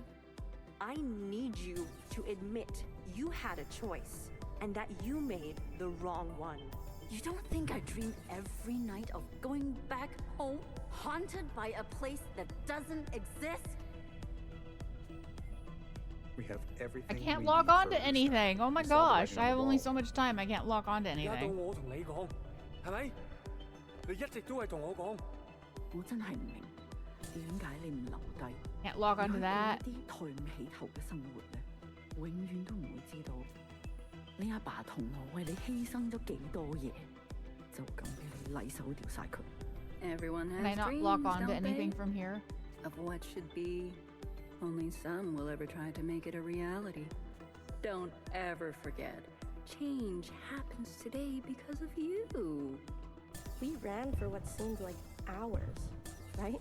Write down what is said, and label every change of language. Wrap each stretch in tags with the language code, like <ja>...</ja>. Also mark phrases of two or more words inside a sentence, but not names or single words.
<en>I need you to admit you had a choice and that you made the wrong one. You don't think I dream every night of going back home, haunted by a place that doesn't exist? We have everything. I can't log on to anything. Oh my gosh, I have only so much time. I can't log on to anything.</en> <yue>係咪？你一直都係同我講。我真係唔明，點解你唔留低？</yue> <en>Can't log on to that.</en> <yue>啲抬唔起頭嘅生活咧，永遠都唔會知道你阿爸同我為你犧牲咗幾多嘢，就咁俾你禮手掉晒佢。Everyone</yue> <en>Can I has not dreams, log on to don't anything they? from here? Of what should be. Only some will ever try to make it a reality. Don't ever forget, change happens today because of you. We ran for what seemed like hours, right?</en>